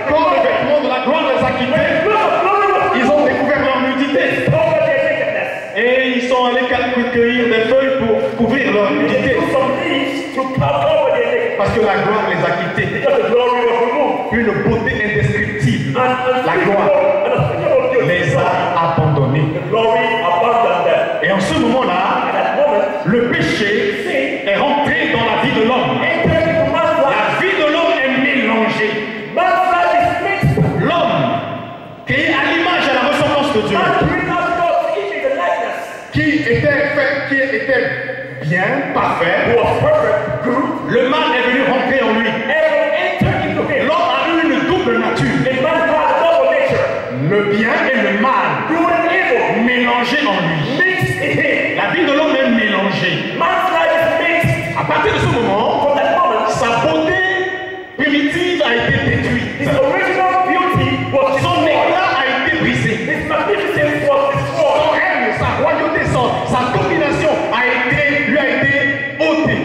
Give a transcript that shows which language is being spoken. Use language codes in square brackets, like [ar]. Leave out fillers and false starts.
[fr] Quand le vêtement de la gloire les a [en] when [fr] quittés, [en] the cloth of glory was [fr] ils ont découvert leur nudité. [en] over their nakedness. [fr] Et ils sont allés cueillir des feuilles pour couvrir leur [en] They [fr] nudité. [en] took some leaves to cover their nakedness [fr] Parce que la gloire les a quittés. [en] because the glory was removed. [fr] Une beauté indescriptible [en] And [fr] La gloire [en] unspeakable beauty. [fr] les a abandonnés. [en] The glory abandoned them. [fr] Et en ce moment-là, [en] At that moment, [fr] le péché est rentré dans la vie de l'homme. [en] entered into man's life. [fr] La vie de l'homme est mélangée. [en] Man's life is mixed. [fr] L'homme, qui est à l'image et à la ressemblance de Dieu, [en] Man created out God's image and likeness. [fr] qui était bien, parfait, [en] Who was perfect, good, [fr] le mal est venu rentrer en lui. [en] and entered into him. [fr] L'homme a eu une double nature. [en] And man had a double nature. [fr] Le bien et le mal [en] Good and evil [fr] mélangés en lui. [en] mixed in him. [fr] La vie de l'homme est mélangée. [en] Man's life is mixed. [fr] À partir de ce moment, [en] From that moment, [fr] sa beauté primitive a été détruite. [en] his original beauty was [fr] Son [en] destroyed. [fr] éclat a été brisé. [en] His magnificence was destroyed. [fr] Son règne, sa royauté, sa domination lui a été ôtée.